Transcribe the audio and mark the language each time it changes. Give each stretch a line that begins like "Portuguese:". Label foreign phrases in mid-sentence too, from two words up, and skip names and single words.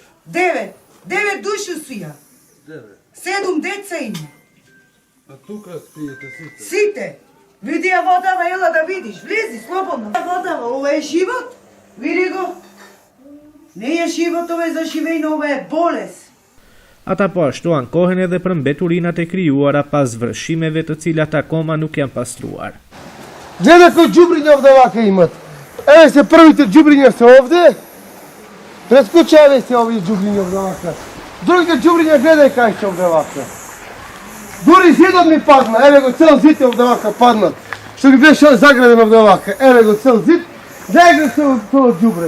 Macedonian: 9 души сија. 7 деца има. А тука спиете сите? Сите. Види ја водава, ела да видиш. Влези, слободно. Водава, ова е живот. Види го. Не е живот, ова е заживење, ова е болест.
Albanian: Ata po ashtu ankohen edhe për mbeturinat e krijuara pas vërshimeve të cilat akoma nuk janë pastruar.
Macedonian: Гледај кој џубриња овдевака имат. Еве се првите џубриња се овде. Прескучаве се овие џубриња овдевака. Другите џубриња гледај кај се овдевака. Дури зидот ми падна, еве го цел зид овдевака паднат. Што ги беше заграден овдевака. Еве го цел зид, гледај го се тоа џубре.